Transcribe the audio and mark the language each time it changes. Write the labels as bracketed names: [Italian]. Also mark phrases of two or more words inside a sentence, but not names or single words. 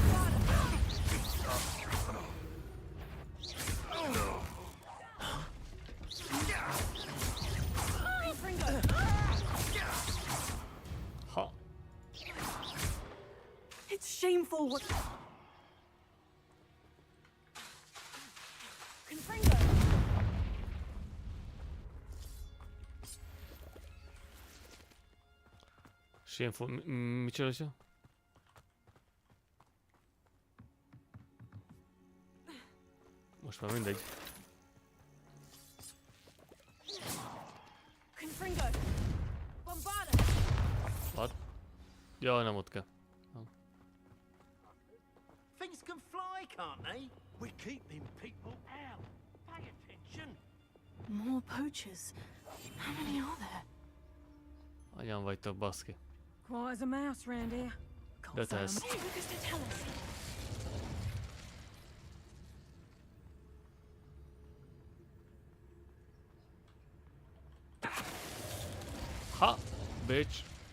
[English] Ha. It's shameful what... Confringo! Shameful. [Hungarian] Mi csinálja? Most már mindegy. [English] Confringo! Bombarda! What? [Hungarian] Jaj, nem ott kell. [English] Things can fly, can't they? We're keeping people out. Pay attention. More poachers. How many are there? [Hungarian] Anyám vagytok, baszki. [English] Quiet as a mouse round here. [Hungarian] De te ez. [English] Hey, Lucas, they tell us. Ha! Bitch!